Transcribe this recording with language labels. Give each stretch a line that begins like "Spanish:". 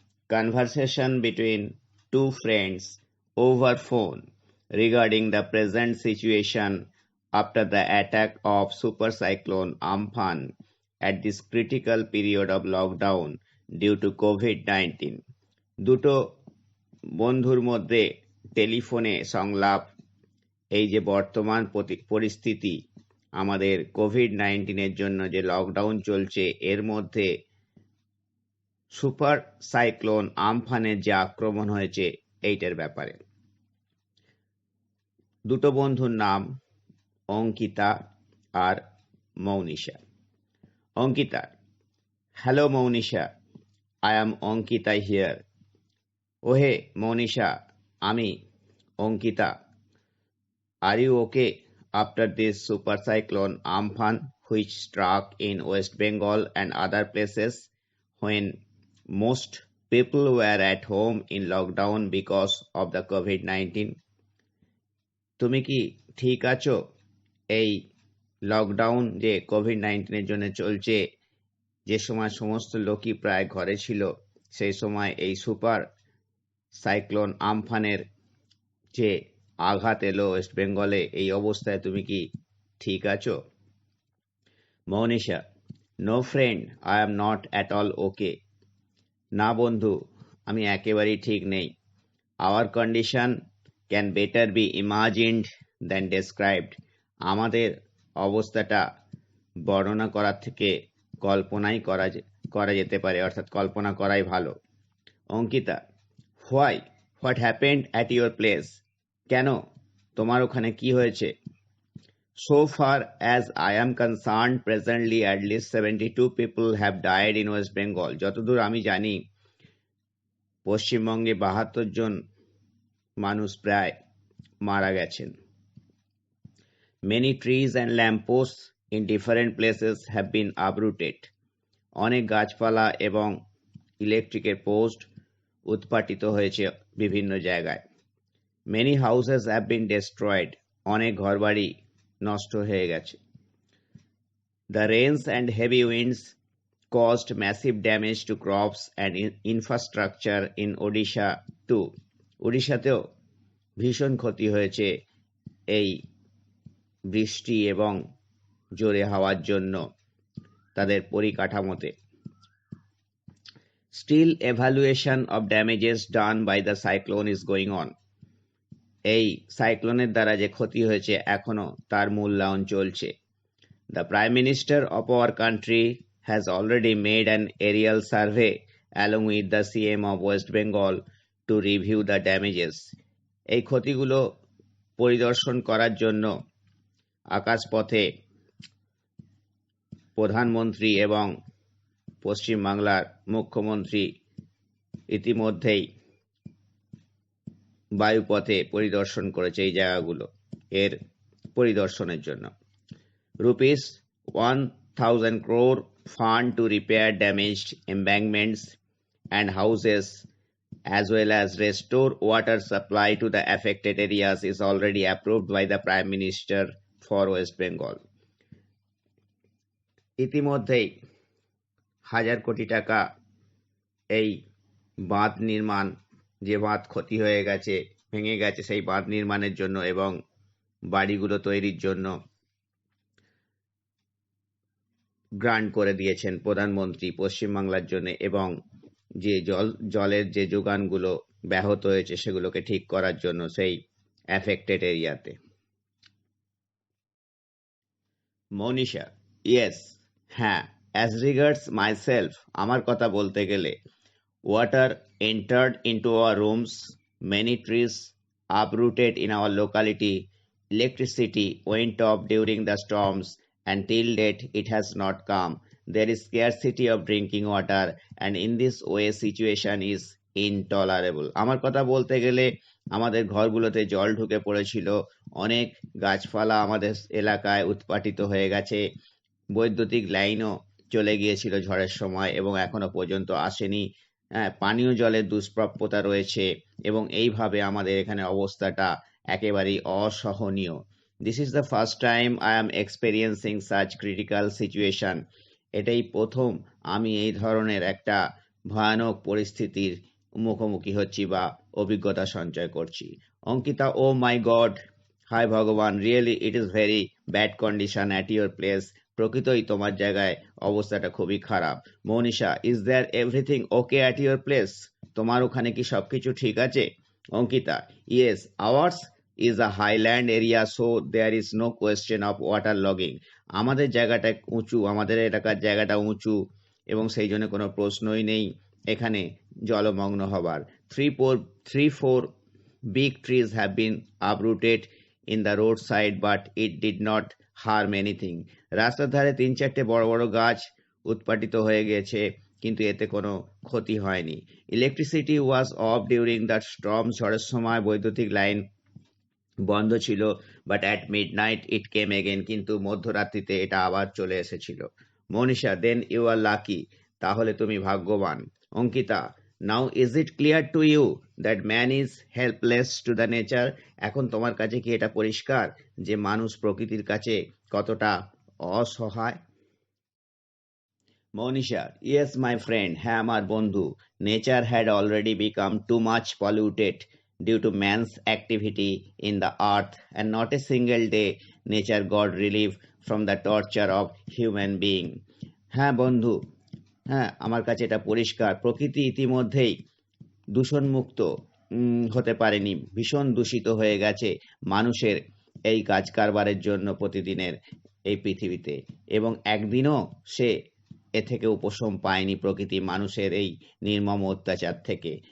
English: Conversation between two friends over phone regarding the present situation after the attack of super cyclone Amphan at this critical period of lockdown due to COVID-19.
Bangla: দুটো বন্ধুর মধ্যে টেলিফোনে সংলাপ এই যে বর্তমান পরিস্থিতি আমাদের কোভিড-19 জন্য যে লকডাউন চলছে এর মধ্যে সুপার সাইক্লোন আমফানের যে আক্রমণ হয়েছে এইটার ব্যাপারে। দুটো বন্ধুর নাম অঙ্কিতা আর মৌনিশা।
English: Ankita: hello Mounisha, I am Ankita here.
Bangla: ওহে মৌনিশা, আমি Ankita.
English: Are you okay after this super cyclone Amphan which struck in West Bengal and other places when most people were at home in lockdown because of the COVID-19?
Bangla: তুমি কি ঠিক আছো? এই lockdown যে COVID-19 জন্য চলছে, যে সময় সমস্ত লোকই প্রায় ঘরে ছিল, সেই সময় এই সুপার সাইক্লোন আমফানের যে আঘাত এলো ওয়েস্ট বেঙ্গলে, এই অবস্থায় তুমি কি ঠিক আছো?
English: Mounisha: no friend, I am not at all okay.
Bangla: না বন্ধু, আমি একেবারেই ঠিক নেই।
English: Our condition can better be imagined than described.
Bangla: আমাদের অবস্থাটা বর্ণনা করার থেকে কল্পনাই করা যেতে পারে, অর্থাৎ কল্পনা করাই ভালো।
English: Ankita: why, what happened at your place?
Bangla: কেন, তোমার ওখানে কি হয়েছে?
English: So far as I am concerned, presently at least 72 people have died in West Bengal.
Bangla: যতদূর আমি জানি পশ্চিমবঙ্গে 72 জন মানুষ প্রায় মারা গেছেন।
English: Many trees and lampposts in different places have been uprooted.
Bangla: অনেক গাছপালা এবং ইলেকট্রিকের পোস্ট উৎপাটিত হয়েছে বিভিন্ন জায়গায়।
English: Many houses have been destroyed.
Bangla: অনেক ঘরবাড়ি নষ্ট হয়ে গেছে।
English: The rains and heavy winds caused massive damage to crops and infrastructure in Odisha too.
Bangla: ওড়িশাতেও ভীষণ ক্ষতি হয়েছে এই বৃষ্টি এবং জোরে হাওয়ার জন্য তাদের পরিকাঠামোতে।
English: Still evaluation of damages done by the cyclone is going on.
Bangla: এই সাইক্লোনের দ্বারা যে ক্ষতি হয়েছে এখনো তার মূল্যায়ন চলছে।
English: The Prime Minister of our country has already made an aerial survey along with the CM of West Bengal to review the damages.
Bangla: এই ক্ষতিগুলো পরিদর্শন করার জন্য আকাশপথে প্রধানমন্ত্রী এবং পশ্চিমবাংলার মুখ্যমন্ত্রী ইতিমধ্যেই বায়ুপথে পরিদর্শন করেছে এই জায়গাগুলো এর পরিদর্শনের জন্য।
English: Rupees 1,000 crore fund to repair damaged embankments and houses as well as restore water supply to the affected areas is already approved by the Prime Minister for West Bengal.
Bangla: ইতিমধ্যেই 1,000 কোটি টাকা এই বাঁধ নির্মাণ, যে বাঁধ ক্ষতি হয়ে গেছে, ভেঙে গেছে, সেই বাঁধ নির্মাণের জন্য এবং বাড়িগুলো তৈরির জন্য গ্রান্ট করে দিয়েছেন প্রধানমন্ত্রী পশ্চিমবাংলার জন্য, এবং যে জলের যে যোগানগুলো ব্যাহত হয়েছে সেগুলোকে ঠিক করার জন্য সেই অ্যাফেক্টেড এরিয়াতে।
English: Manisha: yes, হ্যাঁ। As regards myself,
Bangla: আমার কথা বলতে গেলে,
English: water entered into our rooms, many trees uprooted in our locality, electricity went off during the storms, and till date it has not come. There is scarcity of drinking water, and in this way situation is intolerable.
Bangla: আমার কথা বলতে গেলে আমাদের ঘরগুলোতে জল ঢুকে পড়েছিল, অনেক গাছপালা আমাদের এলাকায় উৎপাটিত হয়ে গেছে, বৈদ্যুতিক লাইনও চলে গিয়েছিল ঝড়ের সময় এবং এখনো পর্যন্ত আসেনি। হ্যাঁ, পানীয় জলের দুষ্প্রাপ্যতা রয়েছে এবং এইভাবে আমাদের এখানে অবস্থাটা একেবারেই অসহনীয়।
English: This is the first time I am experiencing such critical situation.
Bangla: এটাই প্রথম আমি এই ধরনের একটা ভয়ানক পরিস্থিতির মুখোমুখি হচ্ছি বা অভিজ্ঞতা সঞ্চয় করছি।
English: Ankita, oh my god,
Bangla: হাই ভগবান,
English: Really it is very bad condition at your place.
Bangla: প্রকৃতই তোমার জায়গায় অবস্থাটা খুবই খারাপ।
English: Manisha, is there everything okay at your place?
Bangla: তোমার ওখানে কি সবকিছু ঠিক আছে?
English: Ankita, yes, ours is a highland area, so there is no question of water logging.
Bangla: আমাদের জায়গাটা উঁচু, আমাদের এলাকার জায়গাটা উঁচু এবং সেই জন্য কোনো প্রশ্নই নেই এখানে জলমগ্ন হবার।
English: Three, four big trees have been uprooted in the roadside, but it did not harm anything.
Bangla: রাস্তার ধারে 3-4টে বড় বড় গাছ উৎপাটিত হয়ে গেছে, কিন্তু এতে কোনো ক্ষতি হয়নি।
English: Electricity was off during the storm.
Bangla: ঝড়ের সময় বৈদ্যুতিক লাইন বন্ধ ছিল,
English: But at midnight it came again.
Bangla: কিন্তু মধ্যরাত্রিতে এটা আবার চলে এসেছিল। মনীষা,
English: Then you are lucky.
Bangla: তাহলে তুমি ভাগ্যবান।
English: Ankita, now is it clear to you that man is helpless to the nature?
Bangla: এখন তোমার কাছে কি এটা পরিষ্কার যে মানুষ প্রকৃতির কাছে কতটা অসহায়?
English: Manisha, yes my friend,
Bangla: হ্যাঁ আমার বন্ধু।
English: Nature had already become too much polluted due to man's activity in the earth, and not a single day nature got relief from the torture of human being.
Bangla: হ্যাঁ বন্ধু, হ্যাঁ আমার কাছে এটা পরিষ্কার, প্রকৃতি ইতিমধ্যেই দূষণমুক্ত হতে পারেনি, ভীষণ দূষিত হয়ে গেছে মানুষের এই কাজ কারবারের জন্য প্রতিদিনের এই পৃথিবীতে, এবং একদিনও সে এ থেকে উপশম পায়নি প্রকৃতি মানুষের এই নির্মম অত্যাচার থেকে।